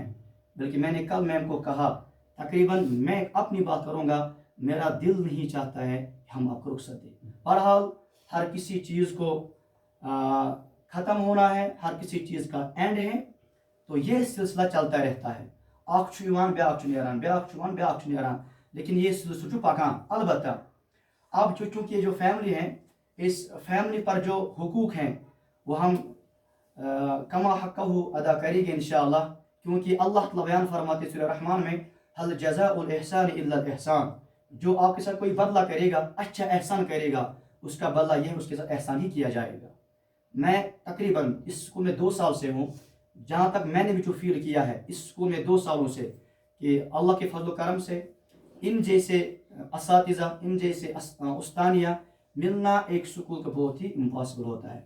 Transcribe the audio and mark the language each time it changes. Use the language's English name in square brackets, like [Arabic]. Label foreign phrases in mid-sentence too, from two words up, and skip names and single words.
[Urdu] بلکہ میں نے کل میم کو کہا، تقریباً میں اپنی بات کروں گا، میرا دل نہیں چاہتا ہے کہ ہم آپ کو رخصت دیں. بہرحال ہر کسی چیز کو ختم ہونا ہے، ہر کسی چیز کا اینڈ ہے، تو یہ سلسلہ چلتا رہتا ہے. [Kashmiri] اخ چھُ یِوان بیاکھ چھُ نیران، بیاکھ چھُ یِوان بیاکھ چھُ نیران، لیکن یہ سلسلہ چھُ پکان. [Urdu] البتہ اب چونکہ یہ جو فیملی ہے، اس فیملی پر جو حقوق ہیں وہ ہم کما حقہ ادا کریں گے انشاءاللہ، کیونکہ اللہ تعالیٰ بیان فرماتے سورہ رحمان میں [Arabic] هل جزاء الاحسان الا الاحسان، [Urdu] جو آپ کے ساتھ کوئی بدلہ کرے گا، اچھا احسان کرے گا، اس کا بدلہ یہ ہے اس کے ساتھ احسان ہی کیا جائے گا. میں تقریباً اس اسکول میں 2 سال سے ہوں، جہاں تک میں نے بھی جو فیل کیا ہے اس اسکول میں 2 سالوں سے، کہ اللہ کے فضل و کرم سے ان جیسے اساتذہ، ان جیسے استانیہ ملنا ایک اسکول کا بہت ہی امپاسبل ہوتا ہے.